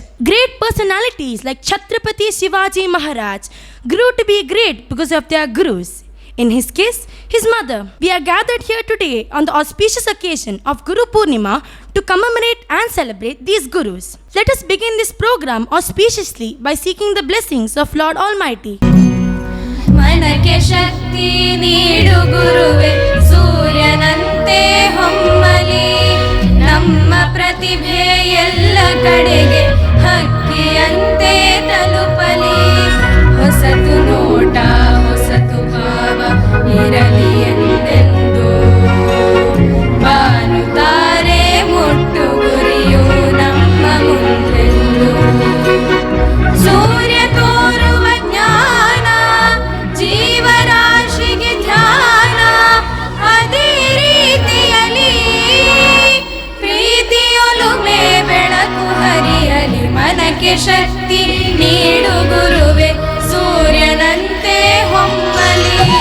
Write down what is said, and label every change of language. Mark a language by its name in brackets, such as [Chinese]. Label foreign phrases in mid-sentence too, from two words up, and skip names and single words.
[English] Great personalities like Chhatrapati Shivaji Maharaj grew to be great because of their gurus. In his case, his mother. We are gathered here today on the auspicious occasion of Guru Purnima to commemorate and celebrate these gurus. Let us begin this program auspiciously by seeking the blessings of Lord Almighty. [Kannada] ಮನಕೆ ಶಕ್ತಿ ನೀಡು ಗುರುವೆ ಸೂರ್ಯನಂತೆ ಹೊಮ್ಮಲಿ ನಮ್ಮ ಪ್ರತಿಭೆ ಎಲ್ಲ ಕಡೆಗೆ ಹಕ್ಕಿಯಂತೆ ತಲುಪಲಿ ಹೊಸತು ನೋಟ ಹೊಸತು ಭಾವ ಇರಲಿ ಎಂದೆಂದು ಬಾನುತ್ತಾರೆ ಮುಟ್ಟು ಗುರಿಯು ನಮ್ಮ ಮುಂದೆಂದು ಸೂರ್ಯ ತೋರುವ ಜ್ಞಾನ ಜೀವರಾಶಿಗೆ ಧ್ಯಾನ ಅದೇ ರೀತಿಯಲಿ ಪ್ರೀತಿಯೊಲುಮೆ ಬೆಳಕು ಹರಿಯಲಿ ಮನಕ್ಕೆ ಶಕ್ತಿ ನೀಡು ಗುರುವೆ ಸೂರ್ಯನಂತೆ ಹೊಮ್ಮಲಿ